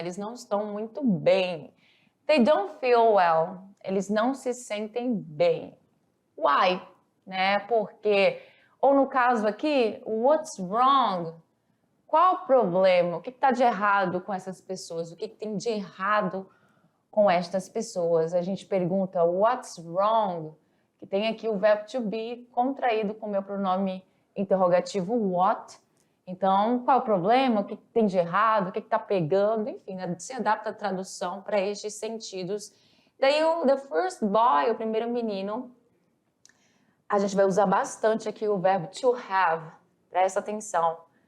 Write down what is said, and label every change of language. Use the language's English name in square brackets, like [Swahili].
[Portuguese] Eles não estão muito bem. [English] They don't feel well. [Portuguese] Eles não se sentem bem. [English] Why? [Portuguese] Né? Porque, ou no caso aqui, [English] what's wrong? [Portuguese] Qual o problema? O que está de errado com essas pessoas? O que tem de errado com estas pessoas? A gente pergunta [English] what's wrong? [Portuguese] Que tem aqui o verbo to be contraído com o meu pronome interrogativo what. Então, qual é o problema? O que tem de errado? O que está pegando? Enfim, né? Se adapta a tradução para estes sentidos. Daí, [English] the first boy, [Portuguese] o primeiro menino, a gente vai usar bastante aqui o verbo to have. Presta atenção.